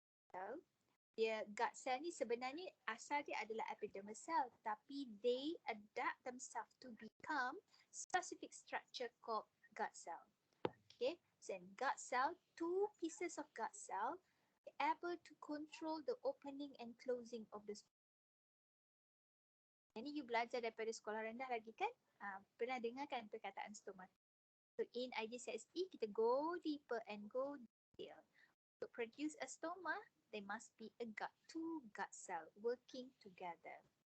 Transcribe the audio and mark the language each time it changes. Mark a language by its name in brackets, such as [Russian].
[English] So, [Malay] dia guard cell ni sebenarnya asal dia adalah [English] epidermal cell tapi they adapt themselves to become specific structure called guard cell. Okay, so in guard cell, 2 pieces of guard cell able to control the opening and closing of the stoma. [Malay] Ini you belajar daripada sekolah rendah lagi kan? Pernah dengar kan perkataan stoma? [English] So in IGCSE kita go deeper and go detail. To produce a stoma, there must be two guard cell working together.